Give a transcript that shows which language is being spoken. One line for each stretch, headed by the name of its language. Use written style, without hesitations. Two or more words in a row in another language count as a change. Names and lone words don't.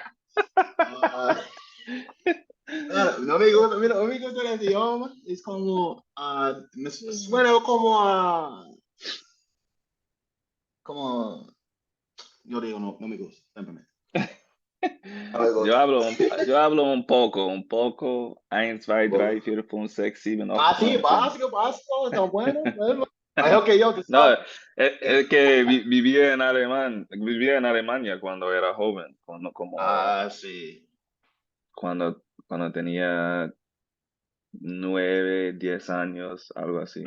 Spanish: Ah, claro, no me gusta, mira, no me gusta el idioma, es como, me suena como como, yo digo, no, no me gusta, simplemente. No me gusta. Yo hablo un poco,
German: eins, zwei, drei, vier, fünf, sechs, sieben,
Spanish: ocho, Ah, sí, nueve, ten. básico, básico, tan bueno. Bueno. Mejor que yo, tú No, sabes. es que vivía en Alemania cuando era joven, Ah, sí. cuando tenía 9, 10 años, algo así.